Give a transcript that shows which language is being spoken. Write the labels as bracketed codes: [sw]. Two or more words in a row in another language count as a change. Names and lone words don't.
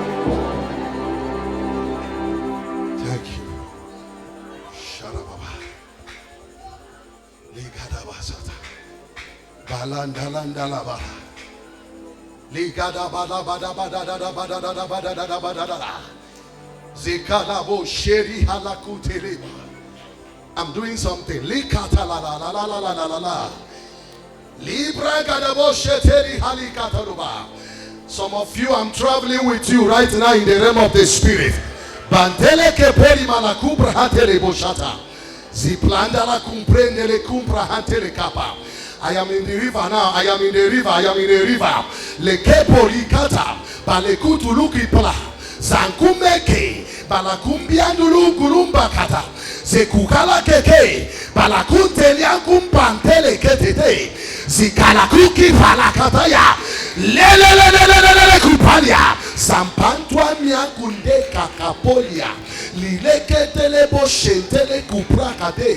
[en] Thank you. Sharababa. Ligada basata. Balandalandalaba. Ligada bada bada bada bada bada bada bada. Zikalabo sheri halakuteleba. I'm doing something. Likata la la la la la la la la. Some of you, I'm traveling with you right now in the realm of the spirit. Bantele ke peri malakubra hatele boshata. Ziplandala kumprendele kumpra hatele kapa. I am in the river now. I am in the river. I am in the river. Lekepo likata. Balekutu lukipla. Zankumeke. Balakumbiandulu kulumba kata. Zekukala keke. Balakunte liankumpantele ketete. Zikalakuki palakataya. Lelelelelelele kupalia. Sampantwa miakunde kakapolia. Lileketele boshentele kuprakade.